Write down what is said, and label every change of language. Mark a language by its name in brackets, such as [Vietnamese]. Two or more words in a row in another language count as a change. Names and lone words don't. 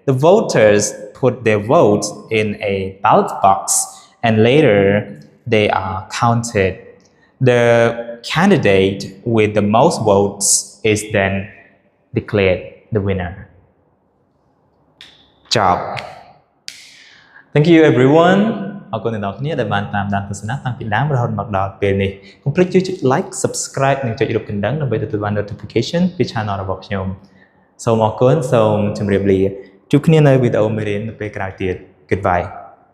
[English] The voters put their votes in a ballot box and later they are counted. The candidate with the most votes is then declared the winner. Job. Thank you everyone [Khmer] អរគុណអ្នកនរគ្នាដែលបានតាមដានទស្សនាតាំងពីដើមរហូតមកដល់ពេលនេះកុំភ្លេចជួយចុច [English] like subscribe [Khmer] និងចុចរូបកណ្ដឹងដើម្បីទទួលបាន notification ពី channel របស់ខ្ញុំសូមអរគុណសូមជម្រាបលាជួបគ្នានៅវីដេអូមេរៀននៅពេលក្រោយទៀត Goodbye